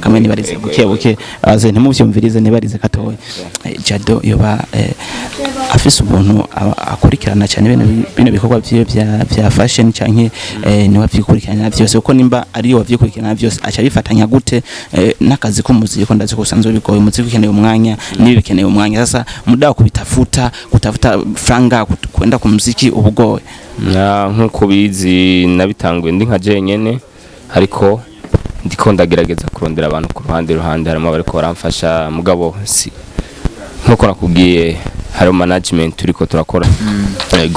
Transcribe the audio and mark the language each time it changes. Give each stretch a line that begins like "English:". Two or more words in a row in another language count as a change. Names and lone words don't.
Rundi: kamwe nibarize buke aze ntimuvyumvirize nibarize katoye Jado yoba afise umuntu akurikirana cyane bino bikorwa bya fashion canke ni wavyikurikirana byose uko nimba ari wavyikurikirana byose acha bifatanya gute nakazi ko muziki ko ndazi ko sanzo bigoye muziki ukeneye umwanya nibi bikeneye umwanya
Swahili: sasa muda kutafuta franga kwenda
Rundi: ku muziki ubugoye nkuko bizi nabitangwe ndi nka jenyene ariko ndiko ndagerageza kurondera abantu ku ruhande harimo bariko baramfasha mugabo si nkuko nakubwiye hari management turiko turakora yego